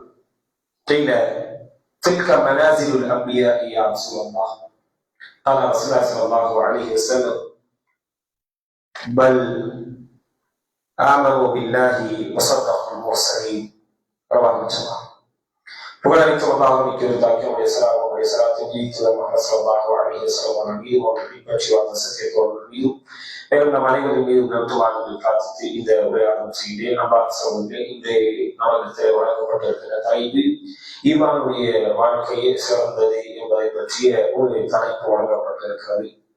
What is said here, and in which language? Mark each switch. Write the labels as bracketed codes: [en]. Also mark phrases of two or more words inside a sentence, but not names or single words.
[ar] قيل: تلك منازل الأنبياء يا رسول الله. قال رسول الله صلى الله عليه وسلم: بل آمنوا بالله وصدقوا المرسلين. رواه الجماعة. [ta] புகழனைத்தும் அல்லாஹ்வுக்கு உரித்தாக்கிய சலாத்தும் முஹம்மது [ar] صلى الله عليه وسلم [ta] மீதும் அவர்கள் பின்பற்றி வாழ்ந்த சத்தியத்தோழர்கள் மீதும் மேலும் நம் அனைவரின் மீதும் நிறுத்துவார்கள் பிரார்த்தித்து இந்த உரையாடல் செய்தேன். அன்பார்ந்த சகோதரர்களே, இந்த நாளில் வழங்கப்பட்டிருக்கிற தலைப்பு ஈமானுடைய வாழ்க்கையே சிறந்தது என்பதை பற்றிய ஒரு தலைப்பு வழங்கப்பட்டிருக்கிறது.